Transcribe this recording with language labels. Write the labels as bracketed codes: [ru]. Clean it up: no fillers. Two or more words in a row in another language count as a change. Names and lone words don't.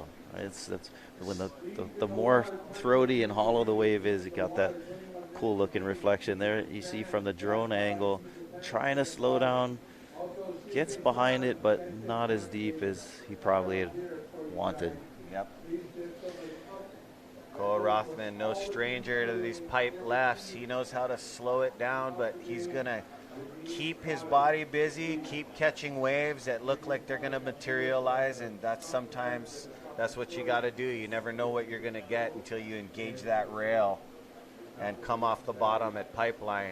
[en] That's when the more throaty and hollow the wave is, you got that cool looking reflection there. You see from the drone angle, trying to slow down, gets behind it, but not as deep as he probably had wanted. Yep. Koa Rothman, no stranger to these pipe lefts. He knows how to slow it down, but he's going to keep his body busy, keep catching waves that look like they're going to materialize, and that's what you got to do. You never know what you're going to get until you engage that rail and come off the bottom at pipeline.